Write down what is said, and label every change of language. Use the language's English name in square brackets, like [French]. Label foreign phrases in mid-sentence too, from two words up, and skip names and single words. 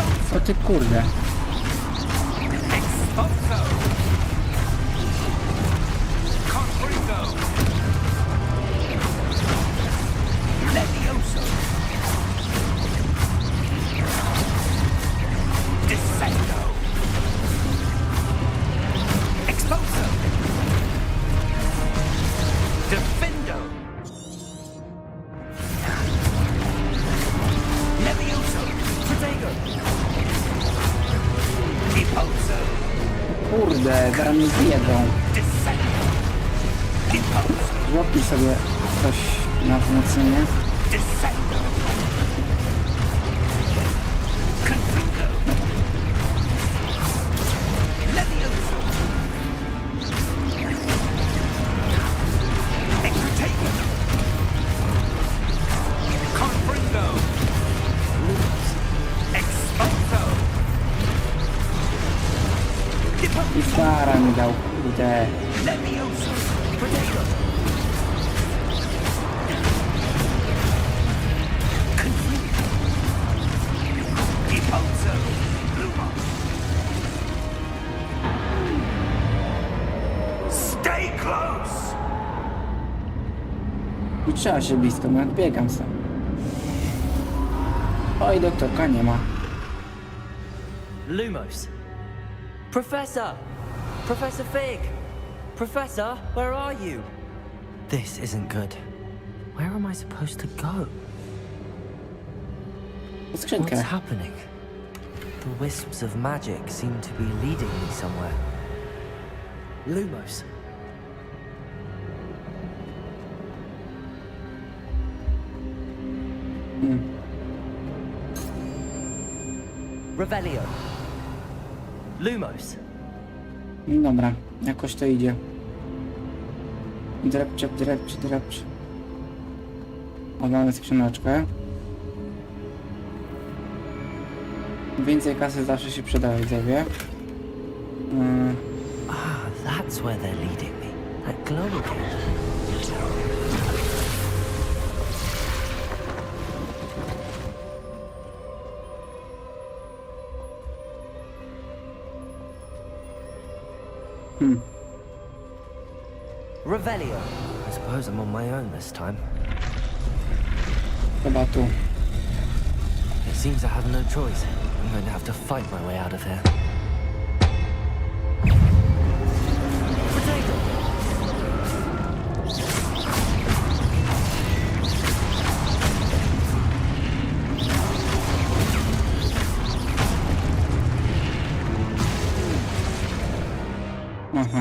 [Polish] O ty kurde. [Latin] Expulso! Confringo! Levioso! Descendo! Expulso! Defendo! Levioso! Protego! Impulso! [Polish] Kurde, zaraz mnie zjedzą. [Latin] Descendo! Impulso! [Polish] Złapnij sobie coś na wzmocnienie. [Latin] Descendo! Confringo! Levioso! Extego! Confringo! Expulso! [Polish] I stara mi dał, kurde. [Latin] Levioso! Protego! Confringo! Impulso! Lumos! [English] Stay close! [Polish] I trzeba się blisko, no odbiegam sam. Oj, doktorka nie ma. [English] Lumos. Professor! Professor Fig! Professor, where are you? This isn't good. Where am I supposed to go? [Polish] Skrzynkę. [English] What's happening? The wisps of magic seem to be leading me somewhere. [Latin] Lumos. Revelio. Lumos. [Polish] Dobra, jakoś to idzie. Drepcze, drepcze, drepcze. O, mamy skrzyneczkę. Więcej kasy zawsze się przyda, widzowie. [English] Ah, that's where they're leading me. That glow again. Revelio. I suppose I'm on my own this time. [Polish] Chyba tu. [English] It seems I have no choice. I'm going to have to fight my way out of here. Potato! Aha.